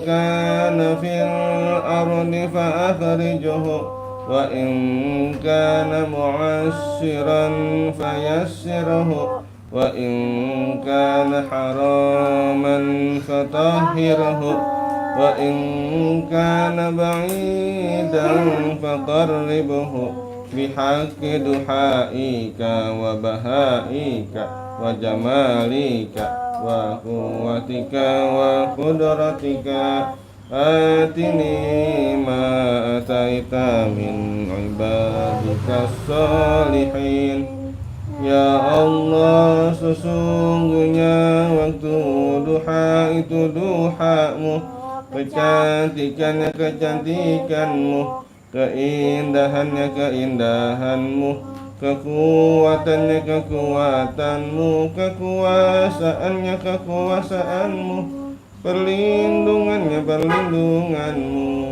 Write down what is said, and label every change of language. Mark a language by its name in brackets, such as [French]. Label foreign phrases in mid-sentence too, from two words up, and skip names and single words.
[Arabic] كان في الأرض فأخرجه وإن كان معسرا فيسره وإن كان حراما فطهره وإن كان بعيدا فقربه بحق ضحائك وبهائك وجمالك وقوتك وقدرتك. آتني ما آتيت من عبادك صالحين. يا الله, [Indonesian] sesungguhnya waktu duha itu duhamu, kecantikannya kecantikanmu, keindahannya keindahanmu, kekuatannya kekuatanmu, kekuasaannya kekuasaanmu, perlindungannya perlindunganmu.